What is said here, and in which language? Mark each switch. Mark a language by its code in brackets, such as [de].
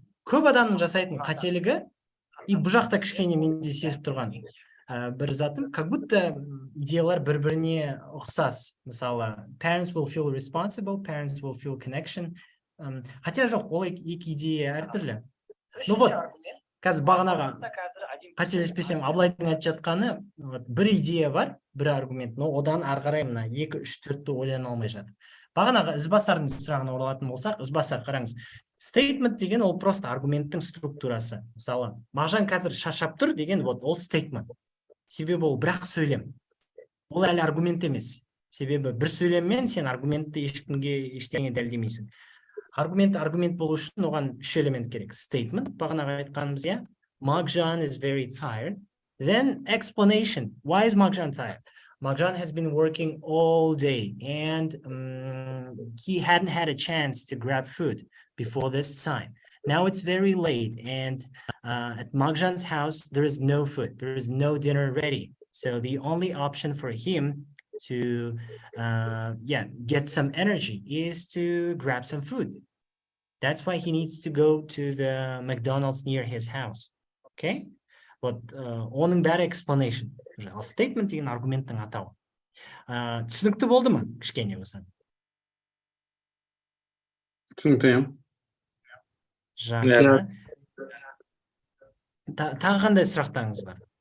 [kk] Көп адамның жасайтын қателігі, и бұл жақта кішкене менде сезіп тұрған бір затым, [ru] как будто [kk] идеялар бір-біріне ұқсас. Мысалы, [en] parents will feel responsible, parents will feel connection. [ru] Хотя [kk] жоқ, ол екі идея әртүрлі. [ru] Ну вот, [kk] қазір бағанаға қателеспесем, Абылайдың айтып жатқаны, бір идея бар, бір аргумент, но одан ары қарай мына 2, 3, 4-ті ойлана алмай жатыр. Бағанаға ізбасардың сұрағына оралатын болсақ, ізбасар, қараңыз, statement деген ол [ru] просто [kk] аргументтің структурасы. Мысалы, Мағжан қазір шаршап тұр деген, ол statement. Себебі ол бірақ сөйлем. Ол әлі аргумент емес. Себебі бір сөйлеммен сен аргументті ешкімге ештеңе дәлелдемейсің. Аргумент болу үшін оған 3 элемент керек. Statement, бағанаға айтқанымыз, [en] Maqjan is very tired. Then explanation. Why is Maqjan tired? Maqjan has been working all day and he hadn't had a chance to grab food before this time. Now it's very late and at Maqjan's house, there is no food. There is no dinner ready. So the only option for him to get some energy is to grab some food. That's why he needs to go to the McDonald's near his house. Okay? [ru] Вот [kk] оның бәрі explanation. Ал statement деген аргументтің атауы. Түсінікті болды ма? Кішкене болса. Түсінікті, Жақсы. Тағы қандай сұрақтарыңыз бар?